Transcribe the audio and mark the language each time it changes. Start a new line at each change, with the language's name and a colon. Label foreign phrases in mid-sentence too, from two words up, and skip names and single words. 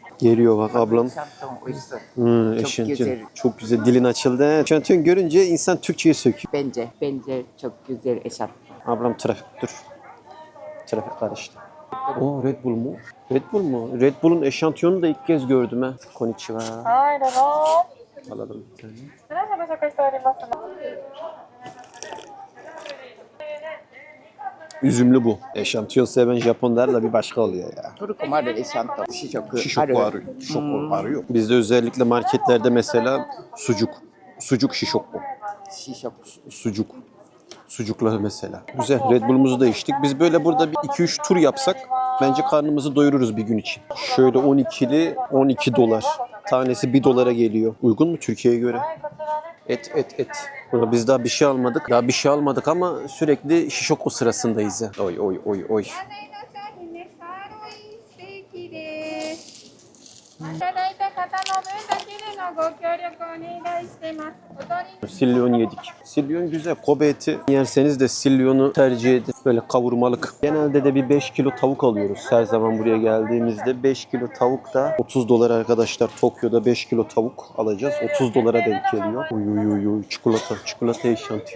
Turkish: Geliyor bak ablam. Eşantiyon. güzel. Çok güzel. Dilin açıldı. Eşantiyon görünce insan Türkçe'ye söküyor. Bence çok güzel eşat. Ablam Trafik karıştı. O Red Bull mu? Red Bull'un eşantiyonu da ilk kez gördüm ha.
Japanese: Konnichiwa. はい、どうぞ。
Turkish: Alalım bir tane.
Japanese: 皆様ご食しておりますの。
Turkish: Üzümlü bu. Eşantiyon seven Japonlar da bir başka oluyor ya. Turkumaru eşanto. Şişoku. Şişokko arıyor. Bizde özellikle marketlerde mesela sucuk şişokko. Şişoku. Sucuk. Sucukları mesela. Güzel. Red Bull'umuzu da içtik. Biz böyle burada bir 2-3 tur yapsak bence karnımızı doyururuz bir gün için. Şöyle 12'li 12 dolar. Tanesi 1 dolara geliyor. Uygun mu Türkiye'ye göre? Et. Burada biz daha bir şey almadık. Daha bir şey almadık ama sürekli Shishoko sırasındayız ya. Oy.
Japanese: いただいた方の分だけでのご協力をお願いしてます。お取り
Turkish: Sillyon yedik. Sillyon güzel. Kobe eti yerseniz de Sillion'u tercih edin. Böyle kavurmalık. Genelde de bir 5 kilo tavuk alıyoruz. Her zaman buraya geldiğimizde 5 kilo tavuk da 30 dolar arkadaşlar. Tokyo'da 5 kilo tavuk alacağız. 30 dolara denk geliyor. Uy. Çikolata eşantiyon.